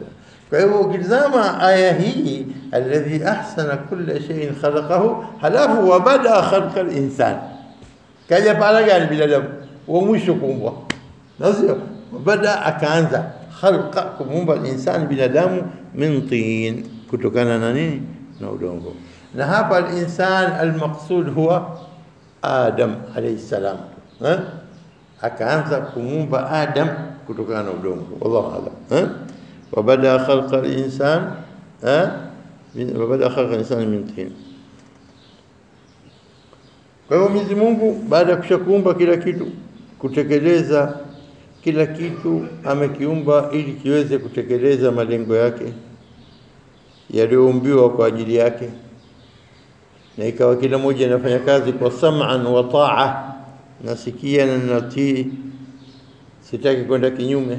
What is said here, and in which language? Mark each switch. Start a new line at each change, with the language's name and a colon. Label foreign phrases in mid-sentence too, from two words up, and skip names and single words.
Swahili: Kwa hivyo ukitazama aya hii,
Arabic: الذي أحسن كل شيء خلقه,
Swahili: halafu
Arabic: وبدأ خلق الإنسان,
Swahili: kaja pala gani binadamu wa mwisho kuumbwa, na sio bada akaanza khalqa kumuumba al-insan binadamu
Arabic: من طين,
Swahili: kutokana na nini, na udongo. Na hapa
Arabic: الإنسان المقصود
Swahili: huwa Adam
Arabic: عليه السلام,
Swahili: akaanza kumuumba Adam kutokana na udongo.
Arabic: والله أعلم. وبدأ خلق الإنسان وبدأ خلق الإنسان من طين.
Swahili: Kwa hiyo Mwenyezi Mungu baada ya kushakuumba kila kitu, kutekeleza kila kitu amekiumba ili kiweze kutekeleza malengo yake yaliyoumbiwa kwa ajili yake, na ikawa kila mmoja anafanya kazi kwa
Arabic: سمعا وطاعة,
Swahili: nasikia na natii, sitaki kwenda kinyume.